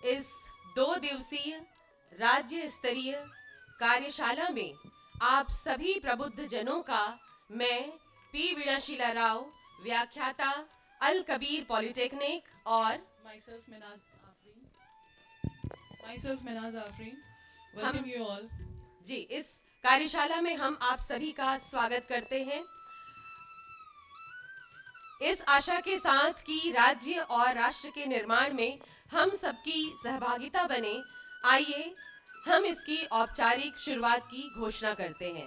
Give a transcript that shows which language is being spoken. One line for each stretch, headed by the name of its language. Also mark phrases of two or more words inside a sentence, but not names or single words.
Hindi: इस 2 दिवसीय राज्य स्तरीय कार्यशाला में आप सभी प्रबुद्ध जनों का मैं P वीणाशीला राव, व्याख्याता अल कबीर पॉलिटेक्निक और
English: myself Minaz Afreen welcome you all।
Hindi: जी, इस कार्यशाला में हम आप सभी का स्वागत करते हैं इस आशा के साथ कि राज्य और राष्ट्र के निर्माण में हम सबकी सहभागिता बने। आइए हम इसकी औपचारिक शुरुआत की घोषणा करते हैं।